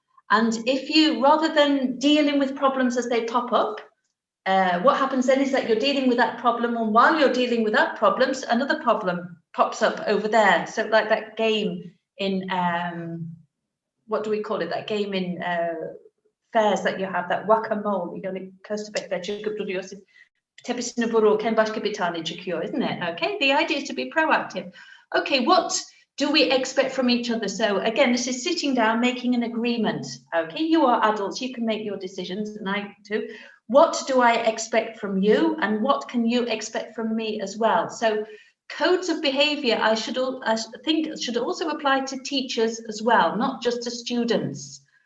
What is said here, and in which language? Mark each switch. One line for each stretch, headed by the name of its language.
English: And if you, rather than dealing with problems as they pop up, what happens then is that you're dealing with that problem, and while you're dealing with that problem, another problem pops up over there. So like that game in, what do we call it? That game in fairs that you have, that whack-a-mole.
Turkish: Yani köstebekler çıkıp duruyorsun. Tepesine vururken başka bir tane çıkıyor,
English: isn't it? Okay, the idea is to be proactive. Okay, what do we expect from each other? So again, this is sitting down, making an agreement. Okay, you are adults, you can make your decisions, and I too. What do I expect from you, and what can you expect from me as well? So codes of behavior, I think should also apply to teachers as well, not just to students.